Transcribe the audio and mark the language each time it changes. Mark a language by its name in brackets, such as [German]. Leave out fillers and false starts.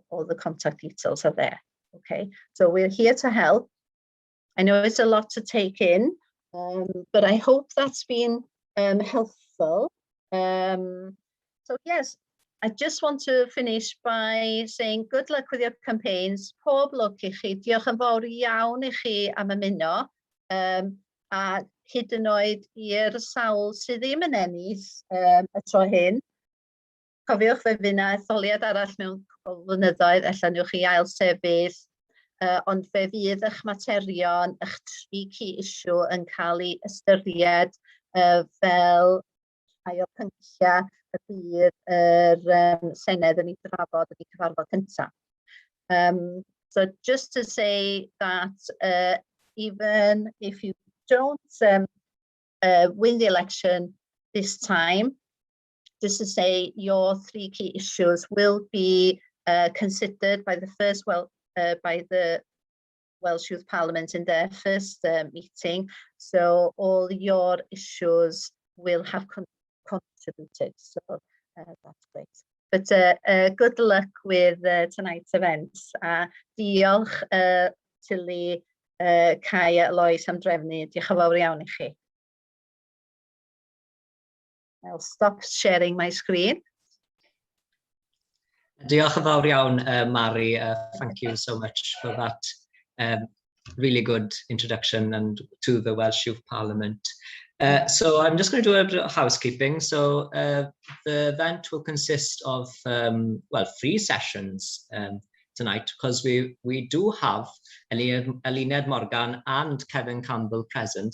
[English] All the contact details are there. Okay, so we're here to help. I know it's a lot to take in, but I hope that's been helpful. So yes, I just want to finish by saying good luck with your campaigns. [Welsh] Pob lwc I chi. Diolch yn fawr iawn I chi am ymuno. A hyd yn oed i'r sawl sydd ddim yn ennill y tro hyn. Cofiwch fe fydd yna etholiad arall mewn flynyddoedd, allan newch chi ail sefyll, ond fe fydd eich materion, eich 3 [English] key issue [Welsh] yn cael ei ystyried fel rhai o'r pynciau y bydd yr Senedd yn ei drafod yn ei cyfarfod cyntaf. [English] So just to say that even if you don't win the election this time, just to say your 3 key issues will be considered by the Welsh Youth Parliament in their first meeting. So all your issues will have contributed. So that's great. But good luck with tonight's events. [Welsh] Diolch Tilly, Kai a Lois am drefnu. Diolch yn fawr iawn I chi. [English] I'll stop sharing my screen. [Welsh] Diolch yn fawr iawn, Mari. [English] Thank you so much for that really good introduction and to the Welsh Youth Parliament. So I'm just going to do a bit of housekeeping. So the event will consist of, 3 sessions tonight, because we do have Eluned Morgan and Kevin Campbell present.